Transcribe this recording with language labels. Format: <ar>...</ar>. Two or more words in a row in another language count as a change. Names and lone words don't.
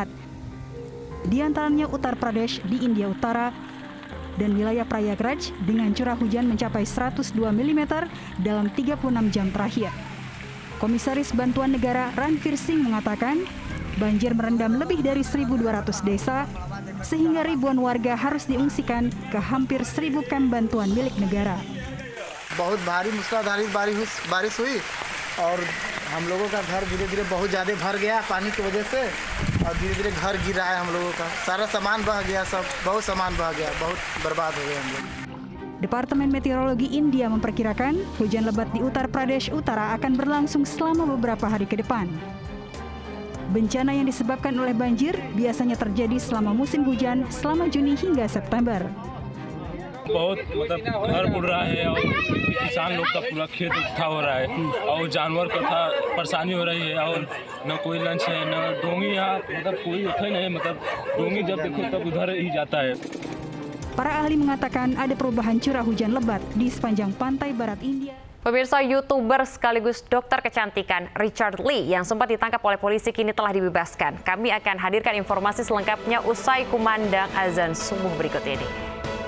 <id>Di antaranya Uttar Pradesh di India Utara dan wilayah Prayagraj dengan curah hujan mencapai 102 mm dalam 36 jam terakhir. Komisaris Bantuan Negara Ranveer Singh mengatakan banjir merendam lebih dari 1.200 desa sehingga ribuan warga harus diungsikan ke hampir 1.000 kamp bantuan milik negara.</id> <hi>बहुत भारी मूसलाधार बारिश हुई और हम लोगों का घर धीरे-धीरे बहुत ज़्यादा भर गया पानी की वजह से और धीरे-धीरे घर गिर रहा है हम लोगों का सारा सामान बह गया बहुत सामान बह गया बहुत बर्बाद हो गए हम लोग.</hi> <id>Departemen Meteorologi India memperkirakan hujan lebat di Uttar Pradesh Utara akan berlangsung selama beberapa hari ke depan. Bencana yang disebabkan oleh banjir biasanya terjadi selama musim hujan selama Juni hingga September.</id> <hi>बहुत घर बुड़ रहा है और किसान लोग का पूरा खेत उठा हो रहा है और जानवर को परेशानी हो रही है और न कोई लंच है न डोंगी यहाँ कोई उठे नहीं डोंगी जब देखो तब उधर ही जाता है.</hi> <id>Para ahli mengatakan ada perubahan curah hujan lebat di sepanjang pantai barat India. Pemirsa, YouTuber sekaligus dokter kecantikan Richard Lee yang sempat ditangkap oleh polisi kini telah dibebaskan. Kami akan hadirkan informasi selengkapnya usai kumandang azan subuh berikut ini.</id>